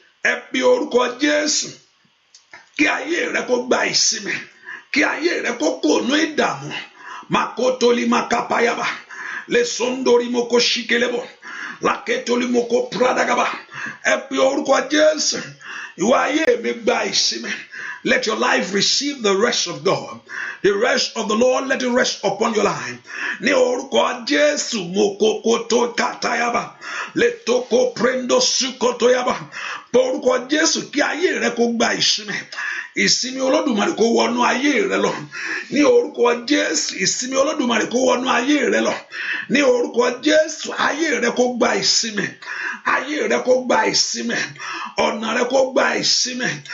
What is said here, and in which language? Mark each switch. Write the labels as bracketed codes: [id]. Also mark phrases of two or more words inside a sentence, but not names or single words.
[yo] Ẹ pe orúkọ Jésù. Kí ayé rẹ kó gba ìsinmi. Kí ayé rẹ kó kúrò nínú ìdààmú. Makotoli makapayaba. Lesondori moko shikelebo. Laketoli moko pradagaba. Ẹ pe orúkọ Jésù. Ìwọ ayé mi gba ìsinmi. [en] Let your life receive the rest of God. The rest of the Lord, let it rest upon your life. [yo] Ní orúkọ Jésù, moko koto katayaba. Letoko prendo sukotoyaba. Pe orúkọ Jésù, kí ayé rẹ kó gba ìsinmi. Ìsinmi Olódùmarè kó wọnú ayé rẹ lọ. Ní orúkọ Jésù, ìsinmi Olódùmarè kó wọnú ayé rẹ lọ. Ní orúkọ Jésù, ayé rẹ kó gba ìsinmi. Ayé rẹ kó gba ìsinmi. Ọ̀nà rẹ kó gba ìsinmi.